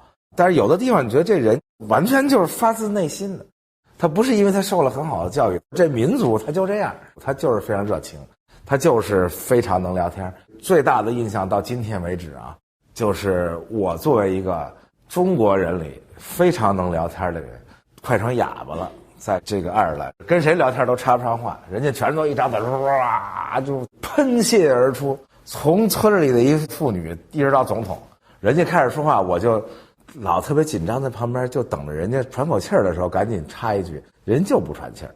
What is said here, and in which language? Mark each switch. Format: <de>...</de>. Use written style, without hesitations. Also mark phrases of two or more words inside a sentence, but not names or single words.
<zh>但是有的地方你覺得這人完全就是發自內心的，他不是因為他受了很好的教育，這民族他就這樣，他就是非常熱情，他就是非常能聊天。最大的印象到今天為止啊，就是我作為一個中國人裡非常能聊天的人，快成啞巴了。在這個愛爾蘭，跟誰聊天都插不上話，人家全都一張嘴哇就噴瀉而出，從村裡的一婦女一直到總統，人家開始說話，我就老特別緊張，在旁邊就等着人家喘口氣兒的時候趕緊插一句，人就不喘氣兒。</zh>